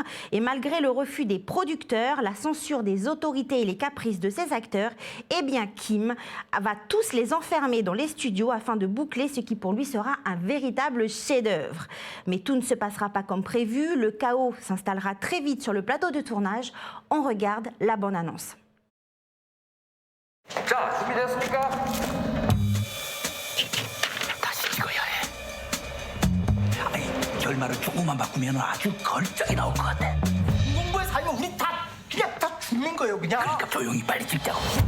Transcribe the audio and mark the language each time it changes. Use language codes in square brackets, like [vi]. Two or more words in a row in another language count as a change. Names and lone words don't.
[fr] Et malgré le refus des producteurs, la censure des autorités et les caprices de ses acteurs, eh bien Kim va tous les enfermer dans les studios afin de boucler ce qui pour lui sera un véritable chef-d'œuvre. Mais tout ne se passera pas comme prévu. Le chaos s'installera très vite sur le plateau de tournage. On regarde la bande-annonce. [ko] 자, 준비됐습니까? 다시 찍어야 해. 아니, 결말을 조금만 바꾸면 아주 걸작이 나올 것 같아. 농부에 살면 우리 그냥 다 죽는 거예요, 그냥. 그러니까 조용히 빨리 찍자고.